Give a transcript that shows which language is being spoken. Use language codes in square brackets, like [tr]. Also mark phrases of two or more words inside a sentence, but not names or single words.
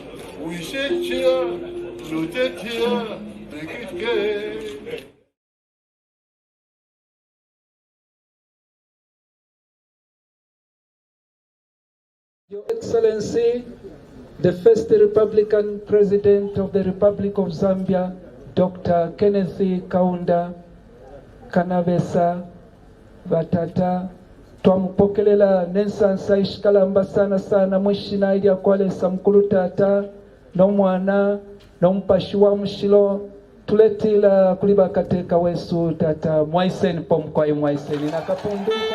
[en] We shed tear, not a tear, make it gay. Your Excellency, the first Republican President of the Republic of Zambia, Dr. Kenneth Kaunda, [bem] Kanabesa, Vatata, twamupokelela nensansa ishikalamba sana mwishina ili akwalesa mkulu tata, nomwana, nompashi wa mshilo, tuletila kuliba kateka wesu tata, mwaiseni pomkwayi mwaiseni, nakapundu